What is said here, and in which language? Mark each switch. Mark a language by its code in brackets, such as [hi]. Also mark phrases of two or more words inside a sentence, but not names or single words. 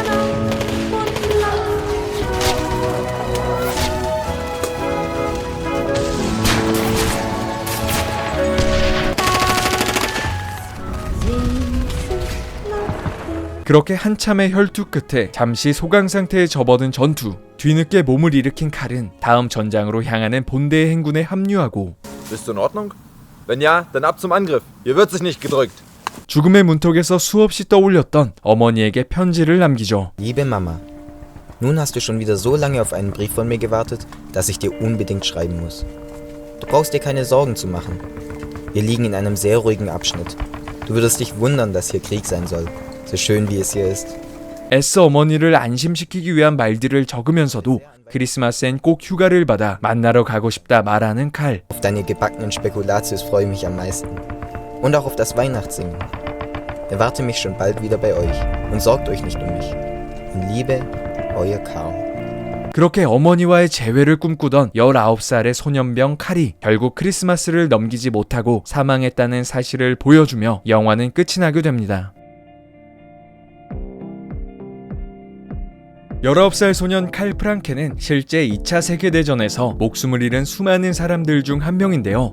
[ko] 그렇게 한참의 혈투 끝에 잠시 소강 상태에 접어든 전투. 뒤늦게 몸을 일으킨 칼은 다음 전장으로 향하는 본대의 행군에 합류하고 [de] Bist du in Ordnung? Wenn ja, dann ab zum Angriff. Hier wird sich nicht gedrückt. [ko] 죽음의 문턱에서 수없이 떠올렸던 어머니에게 편지를 남기죠. [de] Liebe Mama, nun hast du schon wieder so lange auf einen Brief von mir gewartet, dass ich dir unbedingt schreiben muss. Du brauchst dir keine Sorgen zu machen. Wir liegen in einem sehr ruhigen Abschnitt. Du würdest dich wundern, dass hier Krieg sein soll. so schön wie es hier ist. [ko] 애써 어머니를 안심시키기 위한 말들을 적으면서도 크리스마스엔 꼭 휴가를 받아 만나러 가고 싶다 말하는 칼. [de] Auf deine gebackenen Spekulatius freue ich mich am meisten. Und auch auf das Weihnachtssingen. Erwarte mich schon bald wieder bei euch und sorgt euch nicht um mich. In Liebe, euer Karl. [ko] 그렇게 어머니와의 재회를 꿈꾸던 19살의 소년병 칼이 결국 크리스마스를 넘기지 못하고 사망했다는 사실을 보여주며 영화는 끝이 나게 됩니다. 19살 소년 칼 프랑케는 실제 2차 세계대전에서 목숨을 잃은 수많은 사람들 중 한 명인데요.